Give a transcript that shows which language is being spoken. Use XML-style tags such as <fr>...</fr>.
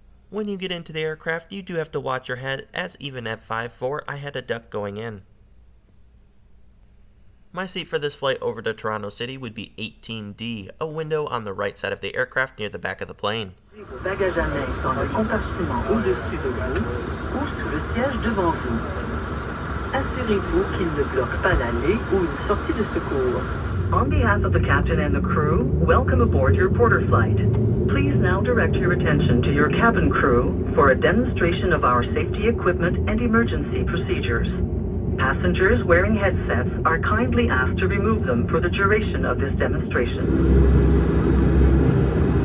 <en>When you get into the aircraft, you do have to watch your head, as even at 5'4", I had a duck going in. My seat for this flight over to Toronto City would be 18D, a window on the right side of the aircraft near the back of the plane.</en> <fr>Bagages à main dans le compartiment au-dessus de vous ou sous le siège devant vous. Assurez-vous qu'il ne bloque pas l'allée ou une sortie de secours.</fr> <en>On behalf of the captain and the crew, welcome aboard your Porter flight. Please now direct your attention to your cabin crew for a demonstration of our safety equipment and emergency procedures. Passengers wearing headsets are kindly asked to remove them for the duration of this demonstration.</en>